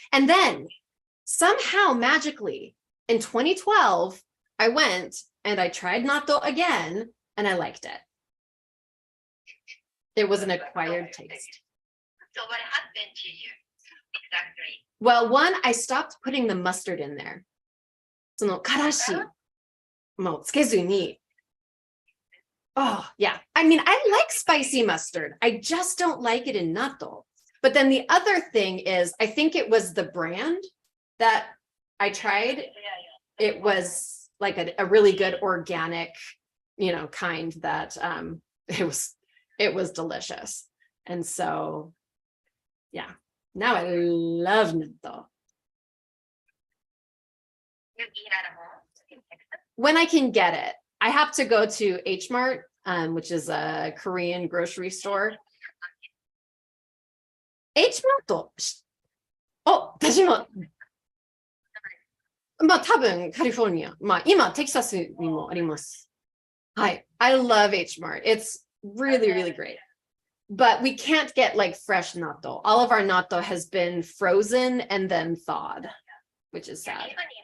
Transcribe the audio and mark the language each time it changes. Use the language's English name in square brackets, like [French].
[English] And then somehow magically in 2012, I went and I tried natto again and I liked it. It was an acquired taste. So what happened to you exactly? Well, one, I stopped putting the mustard in there. [Japanese] そのからしもうつけずに Oh, yeah. [English] I mean, I like spicy mustard. I just don't like it in natto. But then the other thing is, I think it was the brand that I tried. It was like a really good organic, kind that it was delicious. And so, yeah, now I love natto. You eat at home? When I can get it. I have to go to H Mart, which is a Korean grocery store. H Mart? [Japanese] Oh, 私も多分カリフォルニア。今テキサスにもあります。 [English] はい。I love H Mart. It's really, really great. But we can't get like fresh natto. All of our natto has been frozen and then thawed, which is sad.